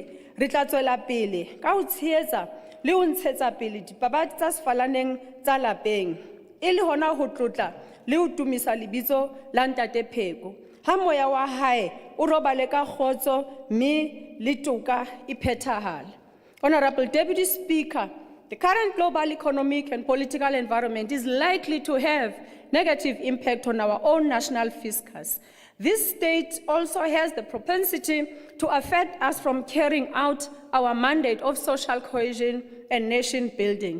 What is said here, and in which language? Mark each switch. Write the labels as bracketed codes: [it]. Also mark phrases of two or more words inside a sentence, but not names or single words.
[st] Re tla tswela pele ka ho tshehetsa le ho ntshetsa pele dipapadi tsa sefalaneng tsa lapeng, e le hona ho tlotla le ho tumisa lebitso la Ntate Pheko. Ha moya wa hae o robale ka kgotso, mme le toka e phethahale. [en] Honorable Deputy Speaker, the current global economic and political environment is likely to have negative impact on our own national fiscus. This state also has the propensity to affect us from carrying out our mandate of social cohesion and nation building.